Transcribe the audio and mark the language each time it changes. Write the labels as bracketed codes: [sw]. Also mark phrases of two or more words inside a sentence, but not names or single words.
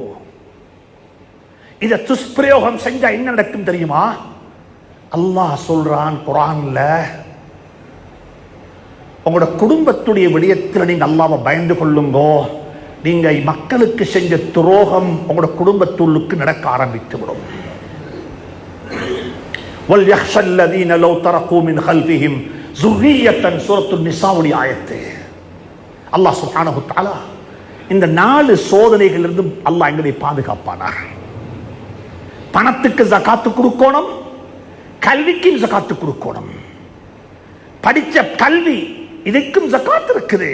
[ta] இதை துஷ்பிரயோகம் செஞ்சா என்ன நடக்கும் தெரியுமா? அல்லாஹ் சொல்றான் குர்ஆன்ல, உங்களோட குடும்பத்துடைய விடயத்தில் நீங்க அல்லாஹ்வை பயந்து கொள்ளுங்கோ. நீங்க மக்களுக்கு செஞ்ச துரோகம் உங்களோட குடும்பத்துள்ளுக்கு நடக்க ஆரம்பித்து விடும். [ar] وَلْيَخْشَ الَّذِينَ لَوْ تَرَكُوا مِنْ خَلْفِهِمْ ذُرِّيَّةً [ta] சூரத்து நிசாவுடைய ஆயத்து. [ar] الله سبحانه وتعالى [ta] இந்த 4 சோதனைகளிலிருந்து அல்லாஹ் எங்களை பாதுகாப்பானாக. பணத்துக்கு ஜகாத்து கொடுக்கணும், கல்விக்கு ஜகாத்து கொடுக்கணும். படிச்ச கல்வி இதுக்கும் ஜகாத் இருக்குது.